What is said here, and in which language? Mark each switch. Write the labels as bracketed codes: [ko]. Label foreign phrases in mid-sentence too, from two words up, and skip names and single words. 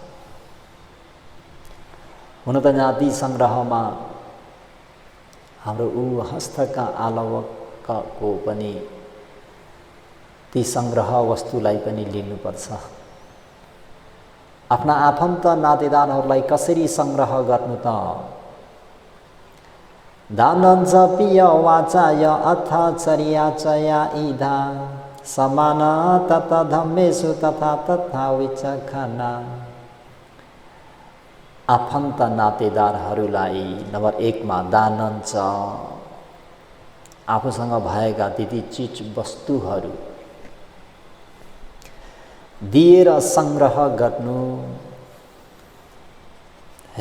[ne] हुन त ज्ञाति सङ्ग्रहमा हाम्रो हस्तका आलवकको पनि ती सङ्ग्रह वस्तुलाई पनि लिनुपर्छ। आफ्ना आफन्त नातेदारहरूलाई कसरी सङ्ग्रह गर्नु त? [pi] दानञ्च पिय वाचाय अथ चर्याचया इधा समान तथा धम्मेषु तथा तथा विचक्षणा। [ne] आफन्त नातेदारहरूलाई नम्बर 1 मा दानञ्च आफूसँग भएका ती चीज वस्तुहरू दिएर सङ्ग्रह गर्नु है।